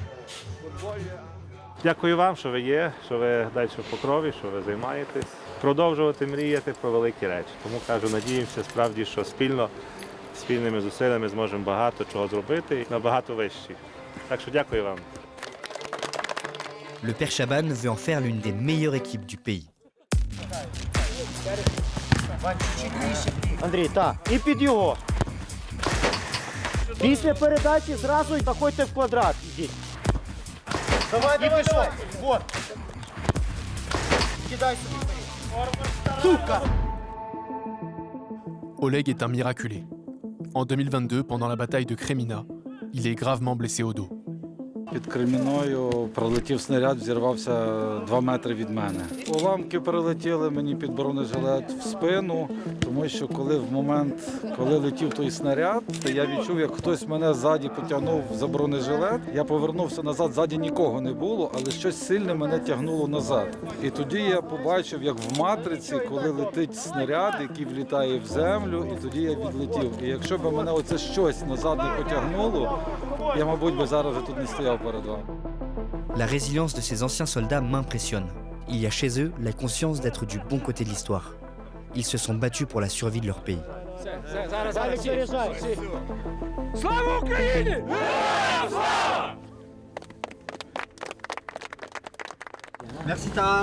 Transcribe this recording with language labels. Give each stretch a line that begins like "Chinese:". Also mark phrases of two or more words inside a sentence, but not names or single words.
Ukrainian: Дякую вам, що ви є, що ви далі в Покрові, що ви займаєтесь. Продовжувати мріяти про великі речі. Тому кажу, надіємося справді, що спільними зусиллями зможемо багато чого зробити і набагато вищі. Так що дякую вам.
French: Le père Shaban veut en faire l'une des meilleures équipes du pays.
Ukrainian: Андрій, так. І під його. Після передачі зразу заходьте в квадрат. Ідіть. Давай, і пішов. Вот. Кидай собі. Сука!
French: Oleg est un miraculé. En 2022, pendant la bataille de Kremina, il est gravement blessé au dos.
Ukrainian: Під Креміною пролетів снаряд, взірвався 2 метри від мене. Уламки прилетіли мені під бронежилет в спину, тому що коли летів той снаряд, я відчув, як хтось мене ззаді потягнув за бронежилет. Я повернувся назад, ззаді нікого не було, але щось сильне мене тягнуло назад. І тоді я побачив, як в «Матриці», коли летить снаряд, який влітає в землю, і тоді я відлетів. І якщо б мене оце щось назад не потягнуло, я, мабуть, би зараз вже тут не стояв.
French: La résilience de ces anciens soldats m'impressionne. Il y a chez eux la conscience d'être du bon côté de l'histoire. Ils se sont battus pour la survie de leur pays.
Ukrainian: Слава Україні!
French: Merci Taras.